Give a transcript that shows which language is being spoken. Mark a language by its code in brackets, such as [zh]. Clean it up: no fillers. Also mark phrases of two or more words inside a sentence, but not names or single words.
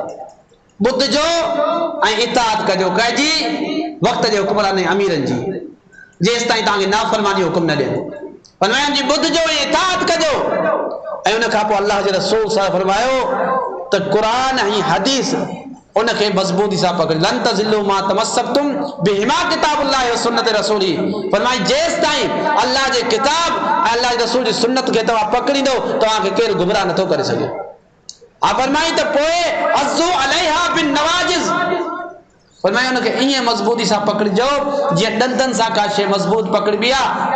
[sd] ॿुधजो ऐं इताअत कजो, कंहिंजी, वक़्त जे हुक्मरान ऐं अमीरनि जी, जेसि ताईं तव्हांखे नाफ़रमानी हुकुम न ॾियनि। फरमाइनि जी ॿुधजो ऐं इताअत कजो। ऐं उन खां पोइ अल्लाह जे रसूल सां फरमायो त क़ुरान ऐं हदीस उनखे मज़बूती सां पकड़, [ar] لن تضلوا ما تمسكتم بهما كتاب الله وسنة رسولي. [sd] फरमाई जेसि ताईं अल्लाह जे किताब ऐं अल्लाह जे रसूल जी सुन्नत खे तव्हां पकड़ींदो, तव्हांखे केरु गुमराह नथो करे सघे। हा फरमाई त पोइ [ar] عضوا عليها بالنواجذ, [sd] फरमाई उनखे ईअं मज़बूती सां पकड़िजो जीअं ॾंदनि सां का शइ मज़बूत पकड़बी आहे।